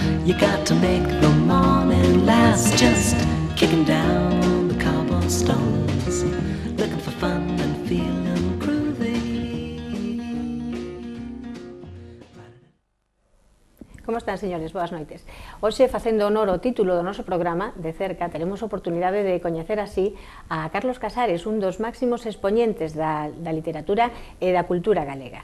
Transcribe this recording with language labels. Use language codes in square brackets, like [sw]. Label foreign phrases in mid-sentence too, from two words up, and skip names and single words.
[en] You got to make the morning last, just kicking down the cobblestones, looking for fun and feeling groovy. [gl] Como están, señores? Boas noites. Hoxe, facendo honor ao título do noso programa, de cerca, teremos oportunidade de coñecer así a Carlos Casares, un dos máximos expoñentes da literatura e da cultura galega.